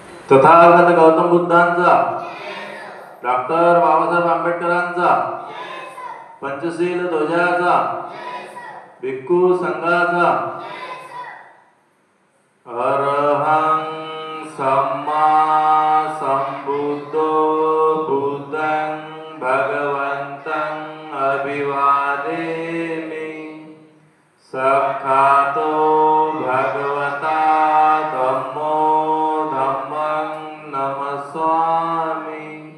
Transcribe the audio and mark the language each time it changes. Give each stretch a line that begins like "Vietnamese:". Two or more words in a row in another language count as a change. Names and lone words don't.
Marathi: तथागत गौतम बुद्धांचा, डॉक्टर बाबासाहेब आंबेडकरांचा, पंचशील ध्वजाचा, भिक्खू संघाचा,
Pali: अरहं सम्मा संबुद्धो बुद्धं भगवन्तं अभिवादेमि। सखातो भगवता धम्मो धम्मं नमस्वामि।